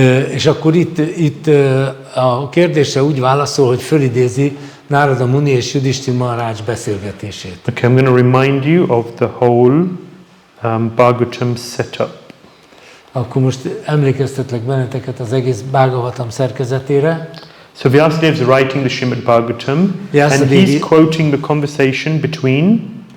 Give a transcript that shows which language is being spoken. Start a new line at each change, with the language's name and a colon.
Hungarian: És akkor itt a kérdésre úgy válaszol, hogy fölidézi Narada Muni és Yudhishthira Maharaj beszélgetését.
English: Okay, I'm going to remind you of the whole Bhagavatam setup.
Hungarian: Akkor most emlékeztetlek benneteket az egész Bhagavatam szerkezetére.
English: So Vyasadeva is writing the Śrīmad-Bhāgavatam and he's quoting the conversation between